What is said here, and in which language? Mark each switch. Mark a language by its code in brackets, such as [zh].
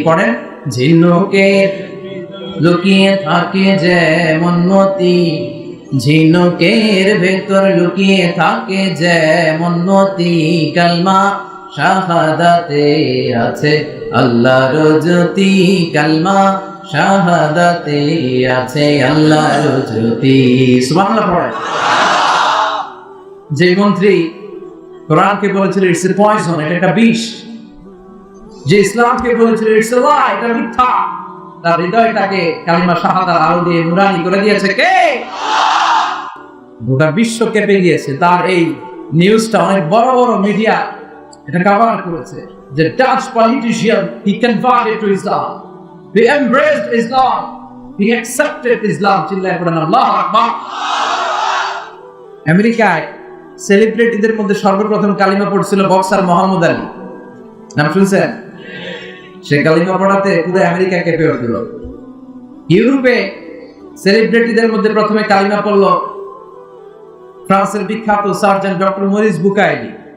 [bn] পড়েন, ঝিনুকের লুকিয়ে থাকে যেমন মতি, ঝিনুকের ভেতর লুকিয়ে থাকে যেমন মতি, কালমা শাহাদাতে আছে আল্লাহর জ্যোতি, কালমা শাহাদাতে আছে আল্লাহর জ্যোতি। সুবহানাল্লাহ পড়ে। যে মন্ত্রী কোরআনকে বলেছিল [en] it's a poison, [bn] এটা একটা বিষ, যে ইসলামকে বলেছিল [en] it's a lie, [bn] এটা মিথ্যা, তার হৃদয়টাকে কালিমা শাহাদার আলো দিয়ে নুরানি করে দিয়েছে কে? গোটা বিশ্ব কেঁপে গিয়েছে। তার এই নিউজটা অনেক বড় বড় মিডিয়া এটা কভার করেছে যে [en] Dutch politician he converted to Islam, he embraced Islam, he accepted Islam. [bn] চিল্লায় পড়েন আল্লাহু আকবার। আমেরিকায় সেলিব্রিটিদের মধ্যে সর্বপ্রথম কালিমা পড়ছিল বক্সার মোহাম্মদ আলী, নাম শুনছেন? সে কালিমা পড়াতে পুরো আমেরিকা কেঁপে উঠল। ইউরোপে সেলিব্রিটিদের মধ্যে প্রথমে কালিমা পড়ল ফ্রান্সের বিখ্যাত সার্জন ডক্টর মরিস বুকাইলি।